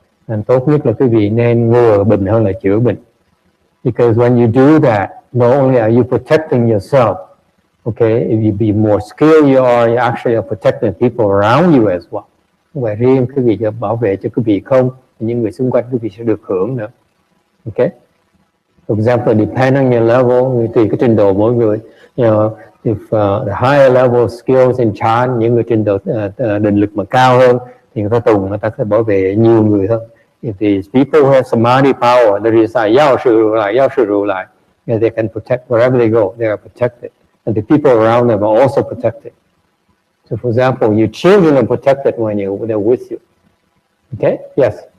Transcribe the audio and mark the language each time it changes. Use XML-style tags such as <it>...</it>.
<vi>And tốt nhất là quý vị nên ngừa bệnh hơn là chữa bệnh.</vi> <en>Because when you do that, not only are you protecting yourself, Okay, if you be more skilled you actually are protecting people around you as well.</en> <vi>Không phải riêng quý vị bảo vệ cho quý vị không, những người xung quanh quý vị sẽ được hưởng nữa. Okay.</vi> <en>For example, depending on your level,</en> <vi>tùy cái trình độ mỗi người.</vi> <en>You know, if the higher level skills in chant,</en> <vi>những người trình độ định lực mà cao hơn, thì người ta tùng, người ta sẽ bảo vệ nhiều người hơn.</vi> <en>If these people who have samadhi power, they decide, giao sư rủ lại, they can protect wherever they go, they are protected. And the people around them are also protected. So for example, your children are protected when they're with you. Okay? Yes?</en>